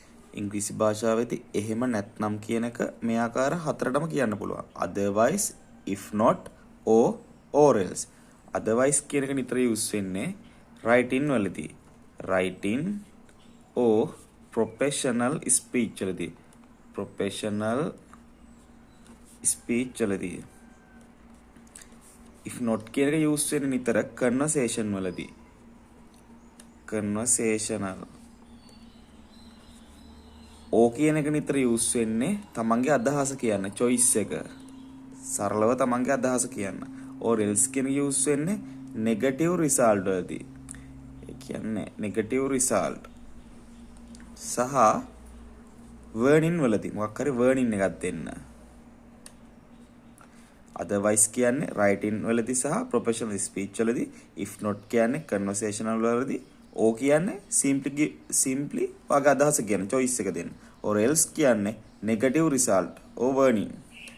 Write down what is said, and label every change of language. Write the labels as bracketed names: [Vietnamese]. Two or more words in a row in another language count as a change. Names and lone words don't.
[Sinhala] ඉංග්‍රීසි භාෂාවේදී එහෙම නැත්නම් කියන එක මේ ආකාර හතරටම කියන්න පුළුවන්. [English] otherwise, if not, or else. [Sinhala] otherwise කියන එක නිතර යූස් වෙන්නේ writing වලදී. [English] writing or professional speech වලදී. professional speech වලදී. if not [Sinhala] කියන එක යූස් වෙන්නේ නිතර conversation වලදී. conversational. ඕ කියන එක නිතර යූස් වෙන්නේ තමන්ගේ අදහස කියන්න, choice එක. සරලව තමන්ගේ අදහස කියන්න. [English] or else [Sinhala] කියන එක යූස් වෙන්නේ [English] negative result [Sinhala] වලදී. ඒ කියන්නේ [English] negative result. [Sinhala] සහ warning වලදී මොකක් හරි warning එකක් දෙන්න. otherwise කියන්නේ writing වලදී සහ [English] professional speech [Sinhala] වලදී. [English] if not [Sinhala] කියන්නේ conversational වලදී. ඕ කියන්නේ simply වගේ අදහස කියන choice එක දෙන්න. [English] or else කියන්නේ negative result or warning.